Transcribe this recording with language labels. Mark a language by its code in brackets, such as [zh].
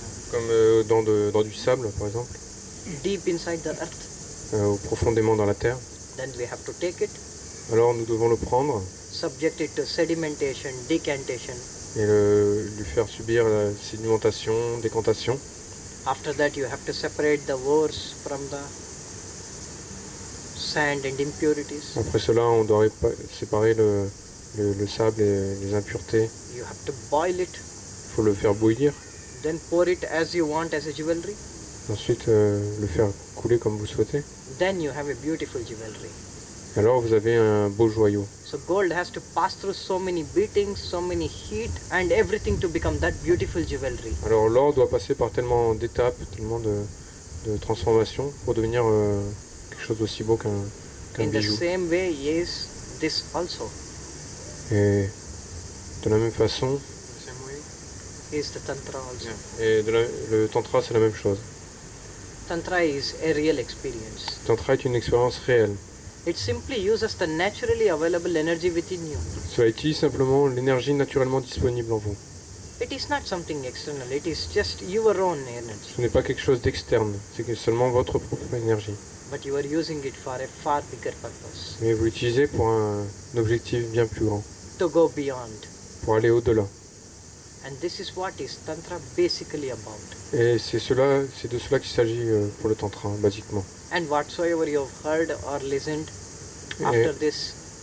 [fr] comme dans du sable, par exemple, [en] Deep inside the earth. [fr] profondément dans la terre. [en] Then we have to take it, [fr] Alors nous devons le prendre [en] subject it to sedimentation, decantation. [fr] et lui faire subir la sédimentation, décantation. [en] After that you have to separate the ores from the sand and impurities. [fr] Après cela, on doit séparer le sable et les impuretés. [en] You have to boil it, [fr] Il faut le faire bouillir, [en] then pour it as you want as a jewelry. [fr] ensuite le faire couler comme vous souhaitez. [en] Then you have a beautiful jewelry. [fr] Alors vous avez un beau joyau. [en] So gold has to pass through so many beatings, so many heat and everything to become that beautiful jewelry. [fr] Alors l'or doit passer par tellement d'étapes, tellement de transformations pour devenir quelque chose d'aussi beau qu'un [en] In the [fr] bijou. [en] same way is this also. [fr] Et de la même façon, [en] Is the Tantra also. [fr] et le tantra c'est la même chose. [en] Tantra is a real experience. [fr] Le tantra est une expérience réelle. [en] It simply uses the naturally available energy within you. [fr] Cela utilise simplement l'énergie naturellement disponible en vous. [en] It is not something external, it is just your own energy. [fr] Ce n'est pas quelque chose d'externe, c'est seulement votre propre énergie. [en] But you are using it for a far bigger purpose. [fr] Mais vous l'utilisez pour un objectif bien plus grand, [en] To go beyond. [fr] pour aller au-delà. [en] And this is what is Tantra basically about. [fr] Et c'est de cela qu'il s'agit pour le tantra, basiquement. [en] And whatsoever you have heard or listened after this,